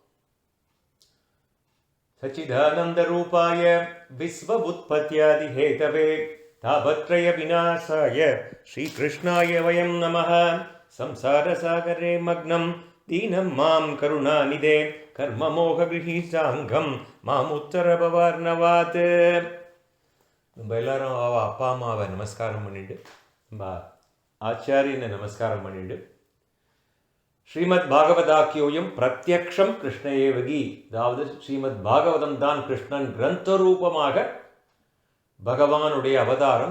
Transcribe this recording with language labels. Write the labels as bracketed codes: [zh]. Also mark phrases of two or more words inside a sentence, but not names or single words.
[sa] सच्चिदानन्दरूपाय विश्वोत्पत्त्यादिहेतवे तापत्रयविनाशाय श्रीकृष्णाय वयं नमः। संसारसागरे मग्नं दीनं मां करुणानिधे कर्ममोहगृहीताङ्गं मामुत्तरभवार्णवात्. [ta] நம்ம எல்லாரும் அப்பா அம்மாவை நமஸ்காரம் பண்ணிட்டு நம்ம ஆச்சாரியனை நமஸ்காரம் பண்ணிட்டு [sa] श्रीमत् भागवताख्योऽयं प्रत्यक्षं कृष्ण एव हि, [ta] அதாவது ஸ்ரீமத் பாகவதம் தான் கிருஷ்ணன் கிரந்த ரூபமாக பகவானுடைய அவதாரம்.